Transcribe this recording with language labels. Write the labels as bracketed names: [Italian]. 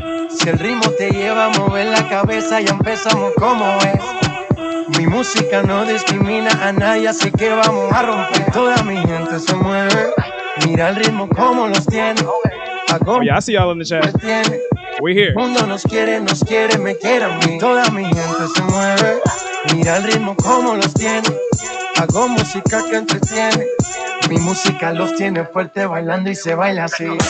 [Spanish] Si el ritmo te lleva a mover la cabeza, ya empezamos como es. Mi música no discrimina a nadie, así que vamos a romper. Toda mi gente se mueve. Mira el ritmo como los tiene. [English] Oh, yeah, I see y'all in the chat. We're here. [Spanish] El mundo nos quiere, me quiere a mí. Toda mi gente se mueve. Mira el ritmo como los tiene. Hago música que entretiene. Mi música los tiene fuerte bailando y se baila así.